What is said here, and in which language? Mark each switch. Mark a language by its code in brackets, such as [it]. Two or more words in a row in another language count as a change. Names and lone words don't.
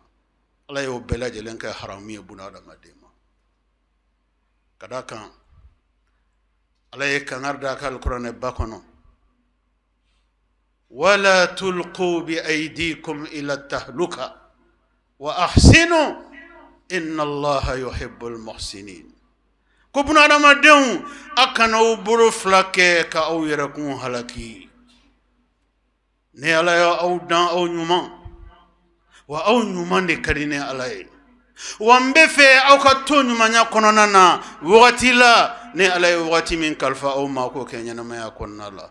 [bm] Ala y'o bɛɛ lajɛlen kɛ haramu ye buna adamaden ma. Ka da kan, Ala ye kangari da a ka alikuranɛ ba kɔnɔ, [ar] وَلَا تُلْقُوا بِأَيْدِيكُمْ إِلَى التَّهْلُكَةِ وَأَحْسِنُوا إِنَّ اللَّهَ يُحِبُّ الْمُحْسِنِينَ. [bm] Ko buna adamadenw, a kana aw bolo fila kɛ ka aw yɛrɛkun halaki. Ne Ala y'aw dan aw ɲuman, wa aw ɲuman de ka di ne Ala ye. Wa n bɛ fɛ aw ka to ɲumanya kɔnɔna na wagati la, ne Ala ye wagati min kalifa aw ma k'o kɛ ɲɛnamaya kɔnɔna la.